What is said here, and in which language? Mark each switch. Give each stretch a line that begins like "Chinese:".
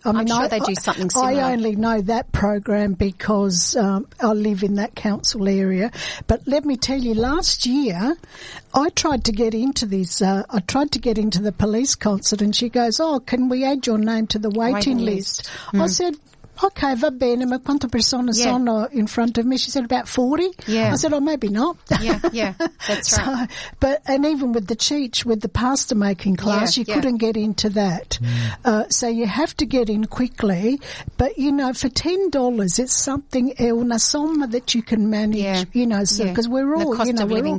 English: I'm sure they do something similar. I only know that program because I live in that council area. But let me tell you, last year, I tried to get into this. I tried to get into the police concert, and she goes, "Oh, can we add your name to the waiting list?" Mm. I said, okay,
Italian: va bene, ma quante persone sono
English: in front of me? She said, about 40. Yeah. I said, oh, maybe not. Yeah, yeah, that's right. So, but, and even with the CIC, with the pasta making class, you couldn't get into that. Yeah. So you have to get in quickly. But, you know, for $10, it's something,
Italian: è una somma
English: that you can manage, you know, because we're all, you know, we're in